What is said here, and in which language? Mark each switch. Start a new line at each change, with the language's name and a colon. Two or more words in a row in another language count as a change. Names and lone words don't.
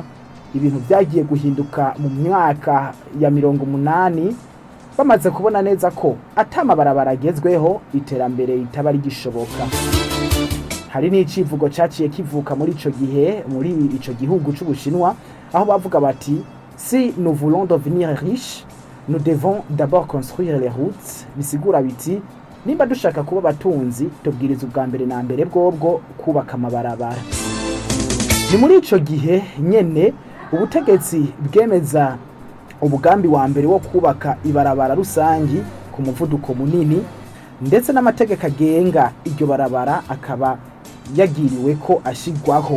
Rundi: Ibintu byagiye guhinduka mu myaka ya 80 bamaze kubona neza ko atamabarabara agezweho iterambere ritaba rigishoboka. Hari n'icivugo caciye kivuka muri ico gihe muri ico gihugu c'Ubushinwa aho bavuga bati
French: si nous voulons devenir riches nous devons d'abord construire les routes.
Rundi: Bisigura biti nimba dushaka kuba batunzi tubwiriza ubwa mbere na mbere bwobwo kubaka amabarabara. Ni muri ico gihe nyene ubutegetsi bwemeza umugambi wa mbere wo kubaka ibarabara rusangi ku muvuduko munini ndetse n'amategeko agenga iryo barabara akaba yagiriwe ko ashigwaho.